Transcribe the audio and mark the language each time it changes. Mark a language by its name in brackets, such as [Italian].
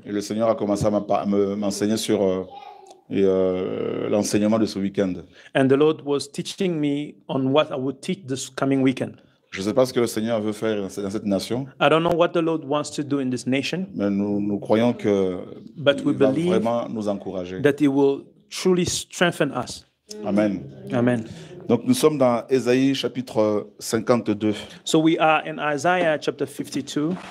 [French] Et le Seigneur a commencé à m'enseigner sur l'enseignement de ce week-end. [English] And the Lord was teaching me on what I would teach this coming weekend. [French] Je ne sais pas ce que le Seigneur veut faire dans cette nation. [English] I don't know what the Lord wants to do in this nation. [French] Mais nous croyons que [English] But we [French] il va [English] believe [French] vraiment nous encourager. [English] that He will truly strengthen us. Amen. Amen. [French] Donc nous sommes dans Ésaïe chapitre 52. So we are in Isaiah chapter 52.